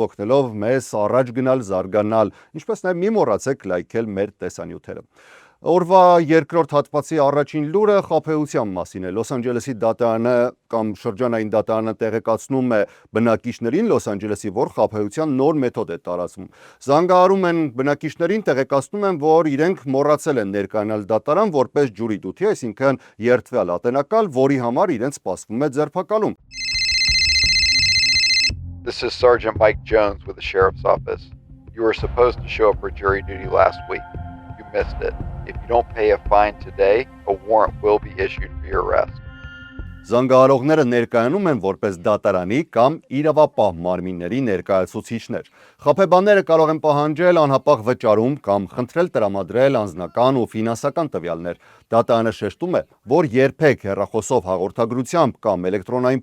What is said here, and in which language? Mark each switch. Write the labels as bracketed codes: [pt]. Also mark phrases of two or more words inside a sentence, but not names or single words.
[hy] օգնելով մեզ առաջ գնալ, զարգանալ, ինչպես նաեւ մի մոռացեք լայքել մեր տեսանյութերը։ Օրվա երկրորդ հատվածի առաջին լուրը խաբեության մասին է։ Լոս Անջելեսի դատարանը կամ շրջանային դատարանը տեղեկացնում է բնակիչներին Լոս Անջելեսի, որ խաբեության նոր մեթոդ է տարածվում։ Զանգահարում են բնակիչներին, տեղեկացնում են, որ իրենք մոռացել են ներկայանալ դատարան որպես [en] jury duty, [hy] այսինքն երդվյալ ատենակալ, որի համար իրենց սպասվում է ձերբակալում։ [en] This is Sergeant Mike Jones with the Sheriff's Office. You were supposed to show up for jury duty last week. You missed it. If you don't pay a fine today, a warrant will be issued for your arrest. [hy] Զանգահարողները ներկայանում են որպես դատարանի կամ իրավապահ մարմինների ներկայացուցիչներ։ Խաբեբաները կարող են պահանջել անհապաղ վճարում կամ խնդրել տրամադրել անձնական ու ֆինանսական տվյալներ։ Դատարանը շեշտում է, որ երբեք հեռախոսով հաղորդագրությամբ կամ էլեկտրոնային